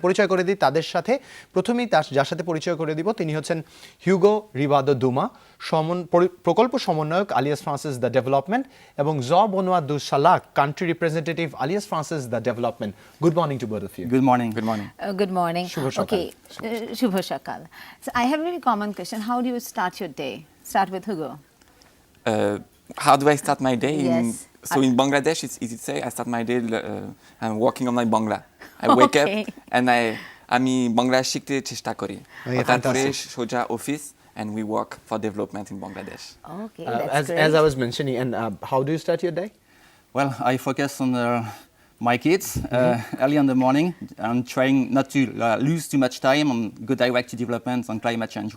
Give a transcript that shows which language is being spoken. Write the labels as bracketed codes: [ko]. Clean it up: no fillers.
[bn] পরিচয় করে দিই তাদের সাথে। প্রথমেই যার সাথে পরিচয় করে দিব, তিনি হচ্ছেন হিউগো রিভাদো দুমা, প্রকল্প সমন্বয়ক আলিয়াস ফ্রান্সিস দ্য ডেভেলপমেন্ট, এবং জ বনোয়া দু সালাক, country representative alias Francis the development. [en] Good morning to both of you. Good morning. Good morning. Good morning. [bn] Shubho Shakal. Okay, Shubho Shakal. [en] So I have a very common question. How do you start your day? Start with Hugo. How do I start my day? Yes. So in Bangladesh, it's easy to say. I start my day. I'm working on my Bangla. I wake Okay. up and [bn] আমি বাংলা শিখতে চেষ্টা করি। [en] Yeah, [bn] তারপরে [en] fantastic. [bn] সোজা office [en] and we work for development in Bangladesh. Okay, that's great. As I was mentioning, and how do you start your day? Well, I focus on my kids early in the morning. I'm trying not to lose too much time on good direct development on climate change.